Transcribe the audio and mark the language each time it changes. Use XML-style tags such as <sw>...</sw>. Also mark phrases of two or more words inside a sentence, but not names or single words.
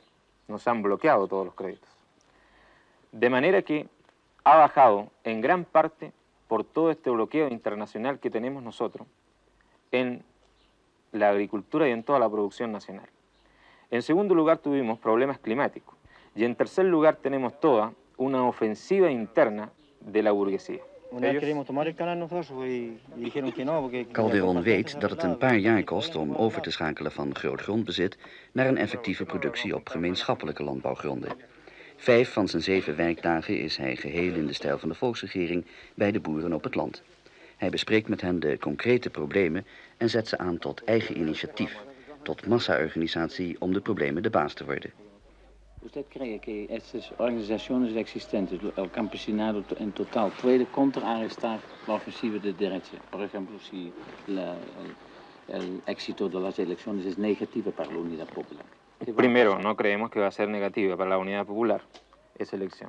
<es>Nos han bloqueado todos los créditos. De manera que ha bajado en gran parte por todo este bloqueo internacional que tenemos nosotros en la agricultura y en toda la producción nacional. En segundo lugar tuvimos problemas climáticos y en tercer lugar tenemos toda una ofensiva interna de la burguesía.</es> <nl>Calderón weet dat het een paar jaar kost om over te schakelen van grootgrondbezit naar een effectieve productie op gemeenschappelijke landbouwgronden. 5 van zijn 7 werkdagen is hij geheel in de stijl van de volksregering bij de boeren op het land. Hij bespreekt met hen de concrete problemen en zet ze aan tot eigen initiatief, tot massa-organisatie om de problemen de baas te worden.</nl> <es>¿Usted cree que estas organizaciones existentes, el campesinado en total, puede contrarrestar la ofensiva de derecha? Por ejemplo, si el éxito de las elecciones es negativo para la Unidad Popular. Primero, no creemos que va a ser negativa para la Unidad Popular esa elección.</es>